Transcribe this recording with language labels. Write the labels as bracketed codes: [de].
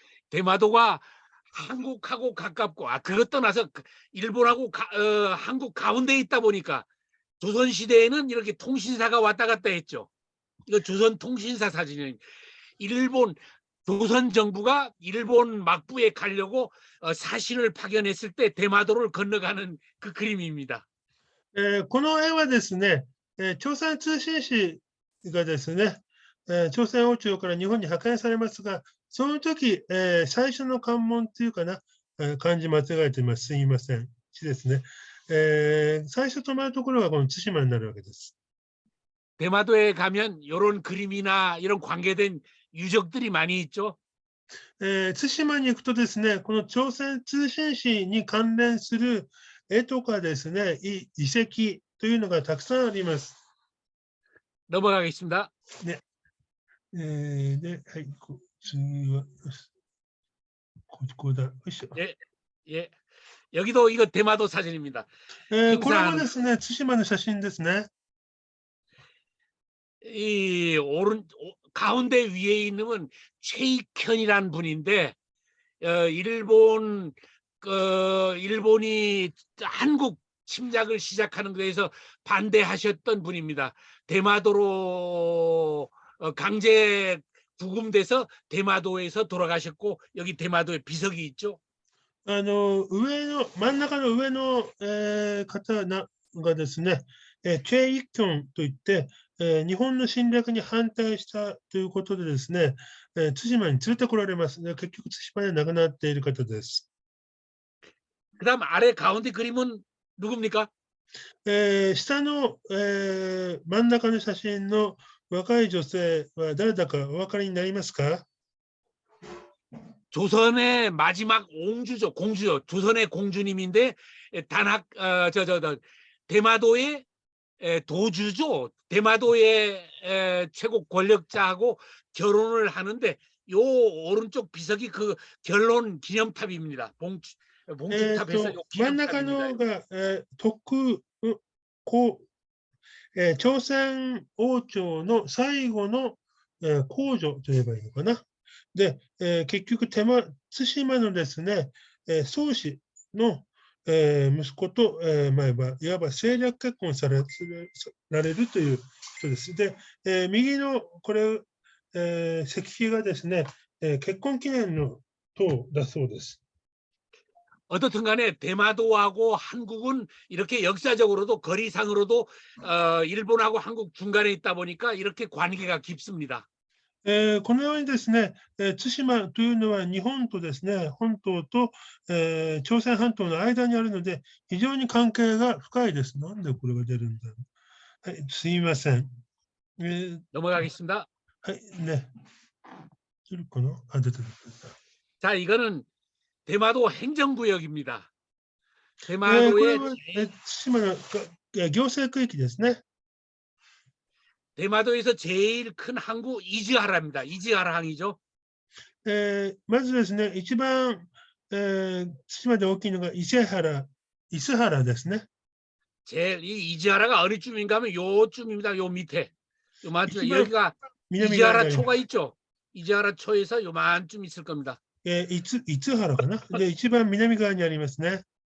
[ko] 대마도가 한국하고 가깝고, 그것 떠나서 일본하고 한국 가운데 있다 보니까 조선시대에는 이렇게 통신사가 왔다 갔다 했죠. 이거 조선 통신사 사진이에요. 조선 정부가 일본 막부에 가려고 사신을 파견했을 때 대마도를 건너가는 그 그림입니다. [ja] この絵はですね、朝鮮通信使がですね、朝鮮王朝から日本に派遣されますが、その時、最初の関門というかな、漢字間違えています。すみません。ですね。最初止まるところがこの対馬になるわけです。 [ko] 대마도에 가면 이런 그림이나 이런 관계된 유적들이 많이 있죠. [ja] 対馬に行くとですね、この朝鮮通信使に関連する絵とかですね、遺跡というのがたくさんあります。 [ko] 넘어가겠습니다. 네. 네, 아이고, [ja] 次は ここだ. [ko] 예. 여기도 이거 대마도 사진입니다. [ja] これもですね、対馬の写真ですね。 [ko] 이 가운데 위에 있는 건 최익현이란 분인데, 일본이 한국 침략을 시작하는 데에서 반대하셨던 분입니다. 대마도로 강제 구금돼서 대마도에서 돌아가셨고, 여기 대마도에 비석이 있죠. [ja] 真ん中の上の、方がですね、チェ・イキョンといって、日本の侵略に反対したということでですね、対馬に連れてこられますね。結局、対馬で亡くなっている方です。 [ko] 그다음 아래 가운데 그림은 누굽니까? [ja] 下の、真ん中の写真の若い女性は誰だかお分かりになりますか？ [ko] 조선의 마지막 옹주죠, 공주요. 조선의 공주님인데 단학 대마도의 도주죠. 대마도의 최고 권력자하고 결혼을 하는데 요 오른쪽 비석이 그 결혼 기념탑입니다. 봉축탑에서 요 [ja] 真ん中 [ko] 기념탑입니다. [ja] のが、朝鮮王朝の最後の、皇女と言えばいいのかな。で、結局対馬のですね、宗氏の、息子と、いわば政略結婚されるという人です。で、右のこれ、石碑がですね、結婚記念の塔だそうです。 [ko] 어떻든 간에 대마도하고 한국은 이렇게 역사적으로도 거리상으로도 일본하고 한국 중간에 있다 보니까 이렇게 관계가 깊습니다. [ja] このようにですね、対馬というのは日本とですね、本島と、朝鮮半島の間にあるので、非常に関係が深いです。なんでこれが出るんだろう。はい、すみません。 [ko] 넘어가겠습니다. [ja] はい、ね。出るかな？あ、出てる。 [ko] 자, 이거는 대마도 행정구역입니다. [ja] これ [ko] 대마도의 [ja] は、対馬の行政区域ですね。 [ko] 대마도에서 제일 큰 항구 이즈하라입니다. 이즈하라항이죠. [ja] まずですね、一番、対馬で大きいのが伊勢原ですね。 [ko] 제일 이 이즈하라가 어느 쯤인가 하면 요쯤입니다. 요 밑에. 요만쯤 이치만 여기가 이즈하라 초가 있죠. 이즈하라 초에서 요만쯤 있을 겁니다. [ja] いつ原かな。で、一番南側にありますね。